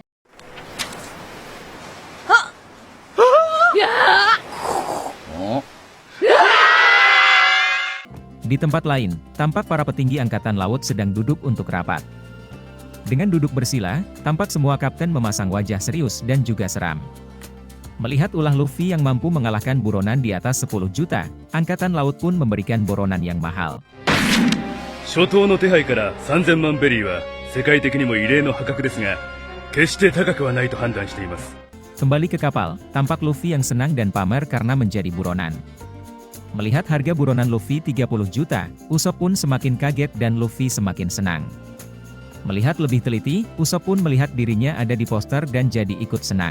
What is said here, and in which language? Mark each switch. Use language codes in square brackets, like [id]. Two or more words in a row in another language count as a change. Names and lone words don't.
[id] Di tempat lain, tampak para petinggi angkatan laut sedang duduk untuk rapat. Dengan duduk bersila, tampak semua kapten memasang wajah serius dan juga seram. Melihat ulah Luffy yang mampu mengalahkan buronan di atas 10 juta, angkatan laut pun memberikan buronan yang mahal. [ja] 初頭の手配から3000万ベリーは世界的にも異例の破格ですが、決して高くはないと判断しています。 [id] Kembali ke kapal, tampak Luffy yang senang dan pamer karena menjadi buronan. Melihat harga buronan Luffy 30 juta, Usopp pun semakin kaget dan Luffy semakin senang. Melihat lebih teliti, Usopp pun melihat dirinya ada di poster dan jadi ikut senang.